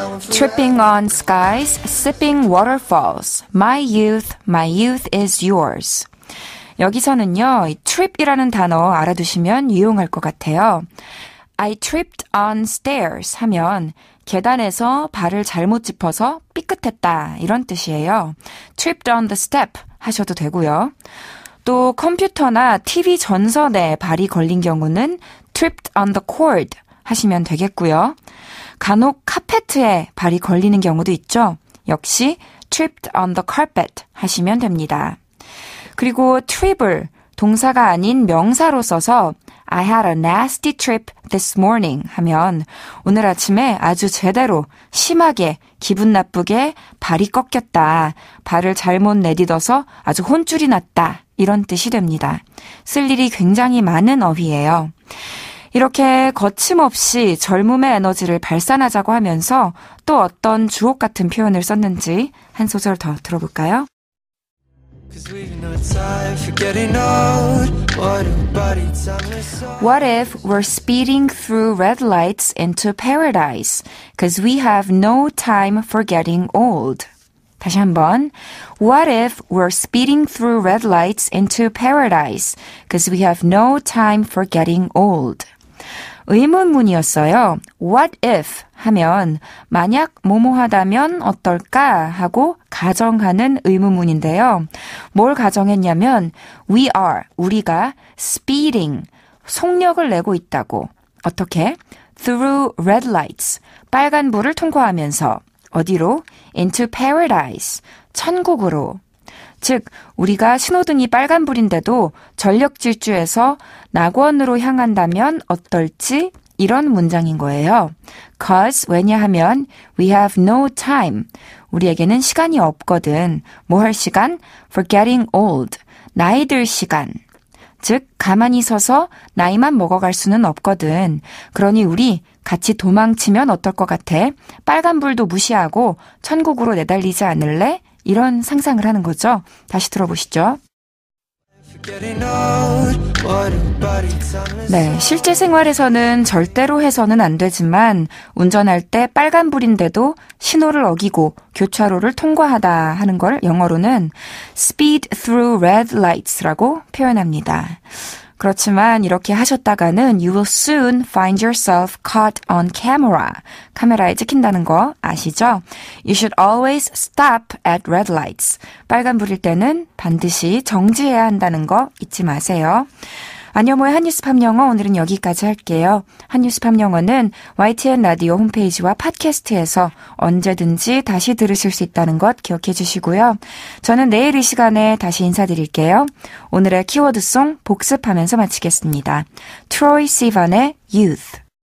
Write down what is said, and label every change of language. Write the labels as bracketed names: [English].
[English] Tripping on skies, sipping waterfalls. My youth is yours. [Korean] 여기서는요, 이 trip이라는 단어 알아두시면 유용할 것 같아요. [English] I tripped on stairs [Korean] 하면 계단에서 발을 잘못 짚어서 삐끗했다 이런 뜻이에요. [English] tripped on the step [Korean] 하셔도 되고요. 또 컴퓨터나 TV 전선에 발이 걸린 경우는 [English] tripped on the cord [Korean] 하시면 되겠고요. 간혹 카페트에 발이 걸리는 경우도 있죠. [English] 역시 tripped on the carpet [Korean] 하시면 됩니다. 그리고 trip을 동사가 아닌 명사로 써서 [English] I had a nasty trip this morning [Korean] 하면 오늘 아침에 아주 제대로 심하게 기분 나쁘게 발이 꺾였다. 발을 잘못 내딛어서 아주 혼쭐이 났다. 이런 뜻이 됩니다. 쓸 일이 굉장히 많은 어휘예요. 이렇게 거침없이 젊음의 에너지를 발산하자고 하면서 또 어떤 주옥 같은 표현을 썼는지 한 소절 더 들어볼까요? [English] What if we're speeding through red lights into paradise? Cause we have no time for getting old. [Korean] 다시 한번. [English] What if we're speeding through red lights into paradise? Cause we have no time for getting old. [Korean] 의문문이었어요. [English] What if [Korean] 하면 만약 뭐뭐하다면 어떨까 하고 가정하는 의문문인데요. 뭘 가정했냐면 [English] we are, [Korean] 우리가 speeding, 속력을 내고 있다고. 어떻게? [English] Through red lights, [Korean] 빨간 불을 통과하면서 어디로? [English] Into paradise, [Korean] 천국으로. 즉 우리가 신호등이 빨간불인데도 전력 질주해서 낙원으로 향한다면 어떨지 이런 문장인 거예요. [English] Cause [Korean] 왜냐하면 [English] we have no time. [Korean] 우리에게는 시간이 없거든. 뭐 할 시간? [English] For getting old. [Korean] 나이 들 시간. 즉 가만히 서서 나이만 먹어갈 수는 없거든. 그러니 우리 같이 도망치면 어떨 것 같아? 빨간불도 무시하고 천국으로 내달리지 않을래? 이런 상상을 하는 거죠. 다시 들어보시죠. 네, 실제 생활에서는 절대로 해서는 안 되지만 운전할 때 빨간불인데도 신호를 어기고 교차로를 통과하다 하는 걸 영어로는 [English] speed through red lights [Korean] 라고 표현합니다. 그렇지만 이렇게 하셨다가는 [English] you will soon find yourself caught on camera. [Korean] 카메라에 찍힌다는 거 아시죠? [English] You should always stop at red lights. [Korean] 빨간불일 때는 반드시 정지해야 한다는 거 잊지 마세요. 안여모의 한뉴스 팝영어 오늘은 여기까지 할게요. 한뉴스 팝영어는 YTN 라디오 홈페이지와 팟캐스트에서 언제든지 다시 들으실 수 있다는 것 기억해 주시고요. 저는 내일 이 시간에 다시 인사드릴게요. 오늘의 키워드송 복습하면서 마치겠습니다. 트로이 시반의 Youth.